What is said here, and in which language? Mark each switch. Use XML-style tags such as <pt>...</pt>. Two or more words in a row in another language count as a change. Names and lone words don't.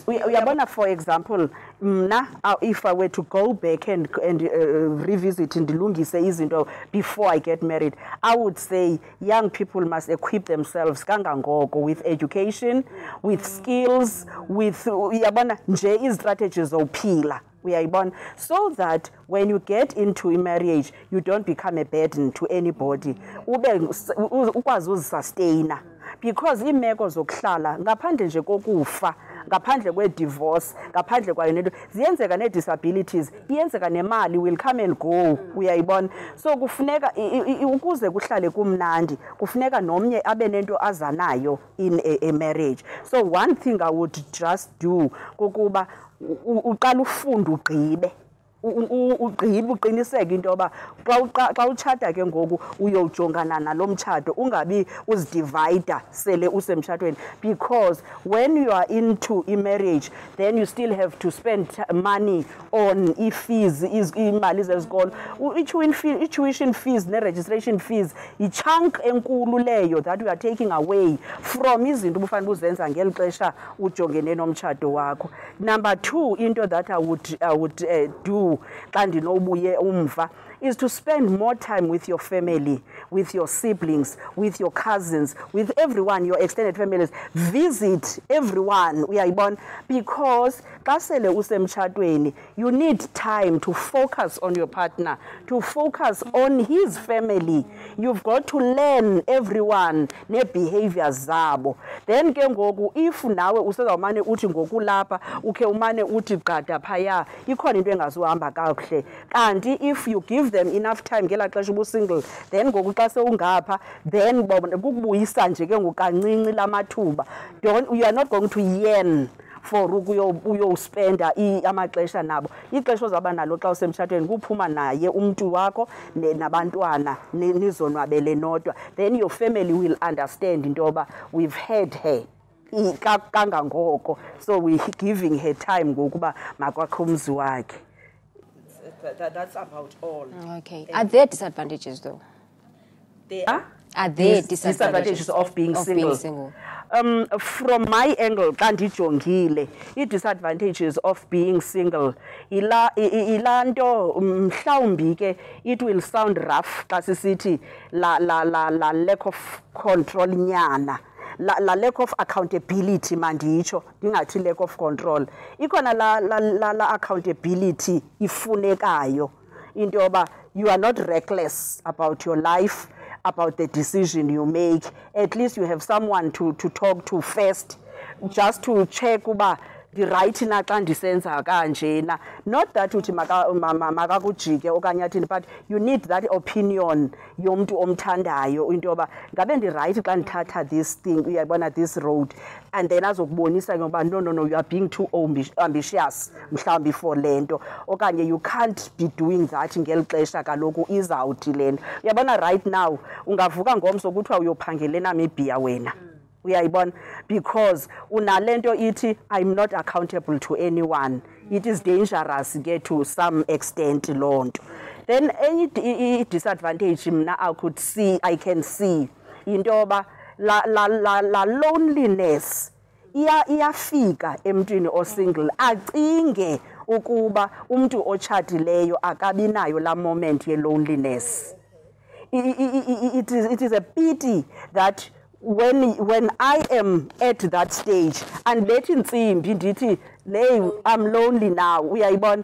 <en>We are for example, if I were to go back and revisit in the</en> <xh>Lungise izinto</xh> <en>before I get married, I would say young people must equip themselves with education, with skills, with strategies of pila. So that when you get into a marriage, you don't become a burden to anybody. Sustainer. Because</en> <xh>imeko zokuhlala ngaphandle nje kokufa, ngaphandle kwe-divorce, ngaphandle kwayo nento ziyenzeka ne-disabilities, iyenzeka nemali</xh> <en>will come and go.</en> <xh>Uyayibona, so kufuneka ukuze kuhlale kumnandi kufuneka nomnye abe nento azanayo</xh> <en>in a marriage. So one thing I would just do</en> <xh>kukuba uqala ufunda ugqibe. ugqibe uqiniseke into yoba xa utshata ke ngoku uyojongana nalo mtshato ungabi uzidivayida sele usemtshatweni,</xh> <en>because when you are into marriage then you still have to spend money on fees,</en> <xh>imali zezikolo,</xh> <en>i-tuition fees ne-registration fees,</en> <xh>i-chunk enkulu leyo</xh> <en>that you are taking away from</en> <xh>izinto ubufanele uzenza ngeli xesha ujongene nomtshato wakho.</xh> <en>Number 2, into that I would do</en> <xh>xa ndinobuye umva</xh> <en>is to spend more time with your family, with your siblings, with your cousins, with everyone, your extended families. Visit everyone, uyayibona, because</en> <xh>xa sele usemtshatweni</xh> <en>you need time to focus on your partner, to focus on his family. You've got to learn everyone</en> <xh>nee-behaviors zabo. Then ke ngoku if nawe usezawumane uthi ngokulapha ukhe umane uthi gqada phaya ikhona into engazuhamba kakuhle, kanti</xh> <en>if you give them enough time</en> <xh>ngelaa xesha ubu-single, then ngoku xa sewungapha then kukubuyisa nje ke ngoku kancinci lamathuba.</xh> <en>You are not going to yearn for</en> <xh>uyospenda amaxesha nabo. Ixesha ozawuba nalo xa usemtshatweni kuphuma naye umntu wakho nabantwana nizonwabele nodwa.</xh> <en>Then your family will understand</en> <xh>into yoba</xh> <en>we've had her kangangoko, so we're giving her time</en> <xh>ngokuba makwakho umzi wakhe.</xh> <en>That's about all. Okay. Are there disadvantages though? Are there disadvantages of being single? From my angle,</en> <xh>xa ndijongile,</xh> <en>i-disadvantages of being single,</en> <xh>ilaa nto mhlawumbi ke</xh> <en>it will sound rough</en> <xh>xa sisithi la</xh> <en>lack of control</en> <xh>nyana.</xh> <en>La lack of accountability</en> <xh>manditsho, ndingathi</xh> <en>lack of control.</en> <xh>Ikhona la accountability ifunekayo, into yoba</xh> <en>you are not reckless about your life, about the decision you make. At least you have someone to talk to first, just to check</en> <xh>uba right na xa ndisenza kanjena.</xh> <en>Not that</en> <xh>uthi makakujike okanye athini,</xh> <en>but you need that opinion</en> <xh>yomntu omthandayo into yoba ngabe ndi-right xa ndithatha</xh> <en>this thing, uyayibona, this road, and then</en> <xh>azokubonisa ngoba</xh> <en>no, you are being too ambitious mhlawumbi for</en> <xh>le nto,</xh> <en>okanye you can't be doing that</en> <xh>ngeli xesha kaloku izawuthi le nto. Uyabona right now ungavuka ngomso kuthiwa uyophangela eNamibia wena.</xh> <en>Uyayibona, because</en> <xh>unalento ithi</xh> <en>I'm not accountable to anyone. It is dangerous ke to some extent</en> <xh>loo nto.</xh> <en>Then any disadvantage</en> <xh>mna</xh> <en>I can see</en> <xh>into yoba la loneliness iyafika emntwini osingle acinge ukuba umntu otshatileyo akabi nayo la moment ye loneliness.</xh> <en>It is a pity that when I am at that stage and</en> <xh>bethi ntsimbi ndithi</xh> <en>I'm lonely now, uyayibona.</en>